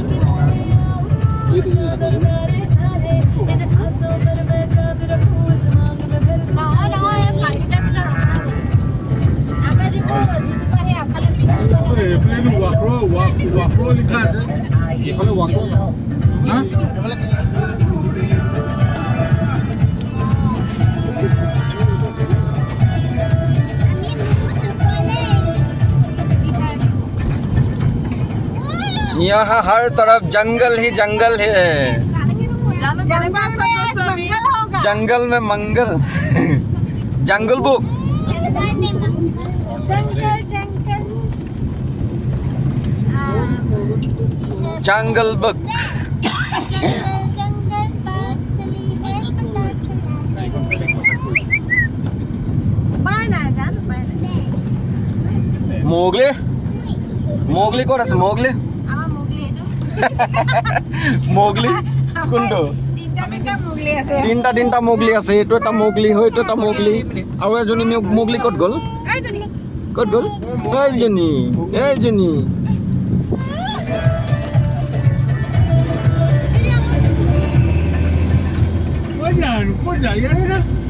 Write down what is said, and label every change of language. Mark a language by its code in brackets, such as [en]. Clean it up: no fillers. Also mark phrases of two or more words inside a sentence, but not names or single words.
[as] ৱাফ্ৰ লিখা আছে এইফালে ৱাক হা [hi] यहाँ हर तरफ जंगल ही जंगल है [as] জানো কেনেকুৱা আছে গৈছো আমি [hi] जंगल में मंगल जंगल बुक जंगल बुक [as] मोगली मोगली ক'ত আছে মোগলি মোগলি কোনটো তিনিটা মোগলি আছে এইটো এটা মোগলি হয় এইটো এটা মোগলি আৰু এজনী মোগলি ক'ত গ'ল এইজনী ক'ত যায় ইয়াতে না